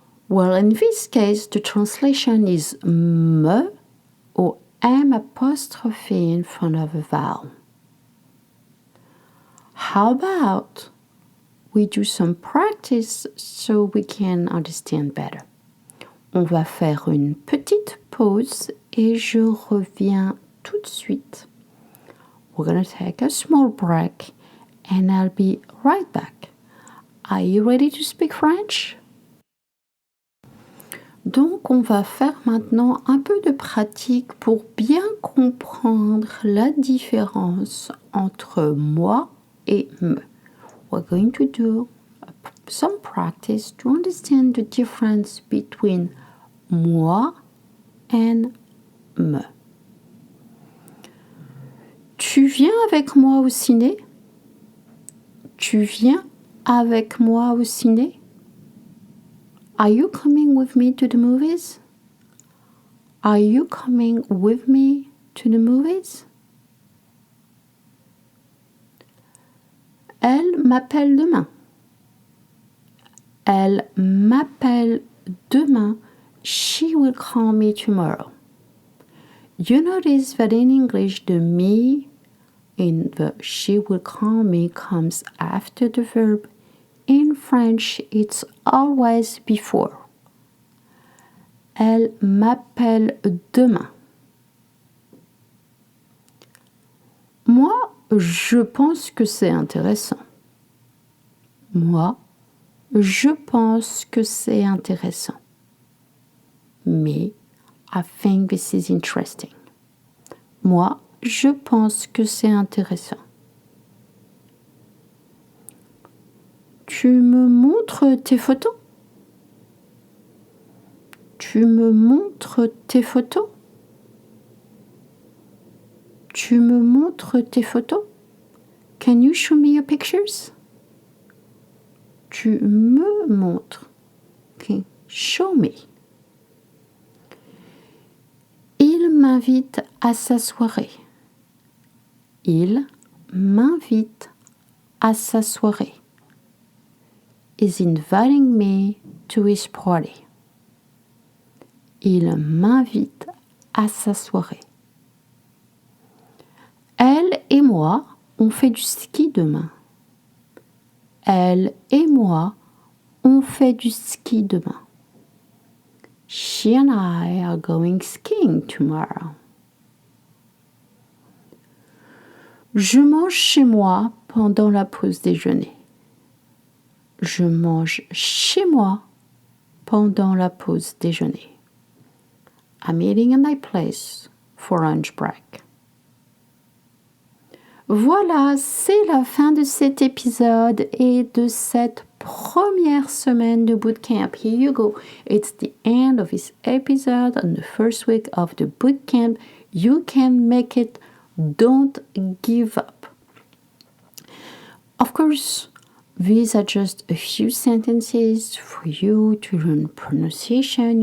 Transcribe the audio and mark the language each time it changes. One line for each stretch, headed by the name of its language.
English: Well, in this case, the translation is me or M apostrophe in front of a vowel. How about we do some practice so we can understand better?
French: On va faire une petite pause et je reviens tout de suite.
English: We're going to take a small break and I'll be right back. Are you ready to speak French?
French: Donc, on va faire maintenant un peu de pratique pour bien comprendre la différence entre moi et me.
English: We're going to do some practice to understand the difference between moi and me.
French: Tu viens avec moi au ciné? Tu viens avec moi au ciné?
English: Are you coming with me to the movies? Are you coming with me to the movies?
French: Elle m'appelle demain. Elle m'appelle demain.
English: She will call me tomorrow. You notice that in English, the me in the she will call me comes after the verb. In French, it's always before.
French: Elle m'appelle demain. Moi, je pense que c'est intéressant. Moi, je pense que c'est intéressant.
English: Me, I think this is interesting.
French: Moi, je pense que c'est intéressant. Tu me montres tes photos? Tu me montres tes photos? Tu me montres tes photos?
English: Can you show me your pictures?
French: Tu me montres.
English: Okay. Show me.
French: Il m'invite à sa soirée. Il m'invite à sa soirée.
English: Is inviting me to his party.
French: Il m'invite à sa soirée. Elle et moi, on fait du ski demain. Elle et moi, on fait du ski demain.
English: She and I are going skiing tomorrow.
French: Je mange chez moi pendant la pause déjeuner. Je mange chez moi pendant la pause déjeuner.
English: I'm eating at my place for lunch break.
French: Voilà, c'est la fin de cet épisode et de cette première semaine de bootcamp.
English: Here you go. It's the end of this episode and the first week of the bootcamp. You can make it Don't give up. Of course, these are just a few sentences for you to learn pronunciation.